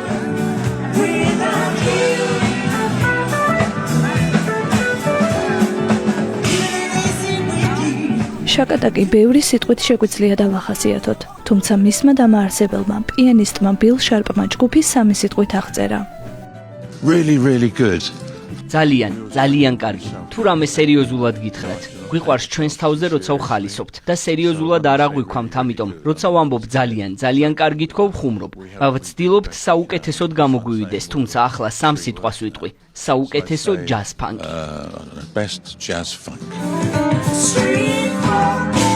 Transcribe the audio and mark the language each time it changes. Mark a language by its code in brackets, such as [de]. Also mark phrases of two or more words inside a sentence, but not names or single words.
[ka] შაკა ტაკი ბევრი სიტყვით შეგვიძლია დავახასიათოთ, თუმცა მისმა დამაარსებელმა, პიანისტმა ბილ შარპმა ჯგუფი 3 სიტყვით აღწერა. [en] Really, really good. [ka] ძალიან კარგი. თუ რამე სერიოზულად გითხრათ, გვიყვარს ჩვენს თავზე, როცა ვხალისობთ და სერიოზულად არ აღვიქვამთ, ამიტომ როცა ვამბობ ძალიან კარგი თქო ვხუმრობ. ვცდილობთ საუკეთესოდ გამოგვივიდეს, თუმცა ახლა 3 სიტყვას ვიტყვი. საუკეთესო ჯაზ ფანკი. [en] Best jazz funk. Street